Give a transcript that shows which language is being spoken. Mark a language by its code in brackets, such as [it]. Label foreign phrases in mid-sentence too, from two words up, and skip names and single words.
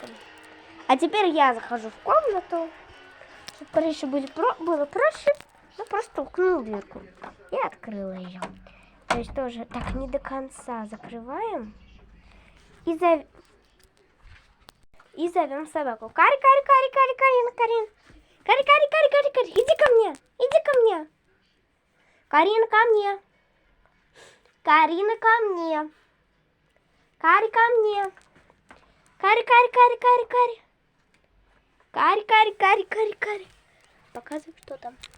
[ru] А теперь я захожу в комнату, чтобы Карише было проще. Ну, просто толкнул дверку и открыла ее. То есть тоже так не до конца закрываем. И зовем собаку. Кари, Кари, Кари, Кари, Карина, Карин. Кари, Кари, Кари, Кари, Кари. Иди ко мне. Иди ко мне. Карина, ко мне. Карина, ко мне. Кари, ко мне. Кари, Кари, Кари, Кари, Кари. Кари, Кари, Кари, Кари, Кари. Показывай, что там.